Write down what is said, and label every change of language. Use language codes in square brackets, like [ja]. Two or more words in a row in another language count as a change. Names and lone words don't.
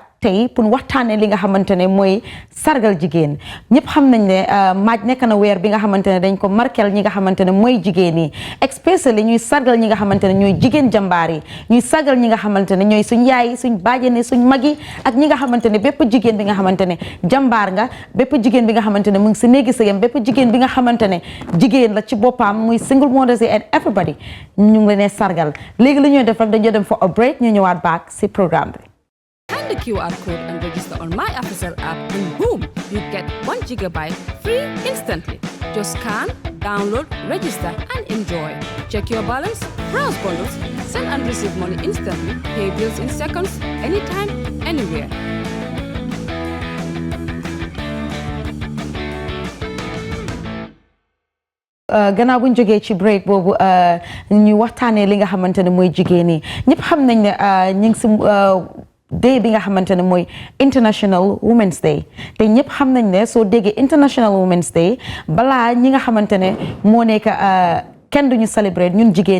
[wo] tey pour waxtaanee li nga xamante ne mooy sargal jigéen ñëpp xam nañ ne maaj nekk na weer bi nga xamante ne dañ ko markel ñi nga xamante ne mooy jigéen yi especially ñuy sargal ñi nga xamante ne ñooy jigéen jàmbaar yi ñuy sargal ñi nga xamante ne ñooy suñ yaay suñ bàjjen suñ mag yi ak ñi nga xamante ne bépp jigéen bi nga xamante ne jàmbaar nga bépp jigéen bi nga xamante ne mu ngi si néegi sëyam bépp jigéen bi nga xamante ne jigéen la ci boppam muy [en] single mothers and everybody [wo] ñu ngi leen sargal léegi li ñuy def rek dañoo dem [en] for a break [wo] ñu ñëwaat back si programme bi. [en] Scan the QR code and register on My Official app and boom, you get 1 gigabyte free instantly. Just scan, download, register and enjoy. Check your balance, browse bundles, send and receive money instantly, pay bills in seconds, anytime, anywhere. [wo] gannaaw bu ñu jógee ci break boobu ñu waxtaanee li nga xamante ne mooy jigéen yi ñëpp xam nañ ne ñu ngi si day bi nga xamante ne mooy International Women's Day te ñëpp xam nañ ne soo déggee International Women's Day balaa ñi nga xamante ne moo nekk kenn duñu célébrer ñun jigéen